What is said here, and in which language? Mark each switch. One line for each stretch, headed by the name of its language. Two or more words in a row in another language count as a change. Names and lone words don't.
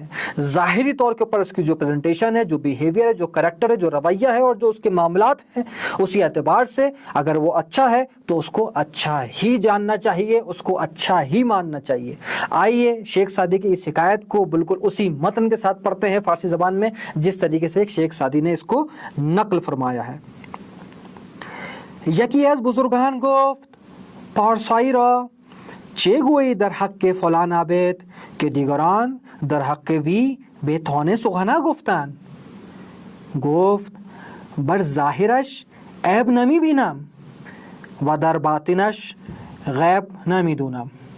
Urdu: ظاہری طور کے اوپر اس کی جو پریزنٹیشن ہے، جو بیہیویئر ہے، جو کریکٹر ہے، جو رویہ ہے، اور جو اس کے معاملات ہیں، اسی اعتبار سے اگر وہ اچھا ہے تو اس کو اچھا ہی جاننا چاہیے، اس کو اچھا ہی ماننا چاہیے. آئیے شیخ سعدی کی اس حکایت کو بالکل اسی متن کے ساتھ پڑھتے ہیں فارسی زبان میں جس طریقے سے شیخ سعدی نے اس کو نقل فرمایا ہے.
Persian: یکی از بزرگان گفت پارسایی را چه گویی در حق فلان عابد که دیگران در حق وی به تانه سخنه گفتند. گفت بر ظاهرش عیب نمی بینم و در باطنش غیب نمی دونم.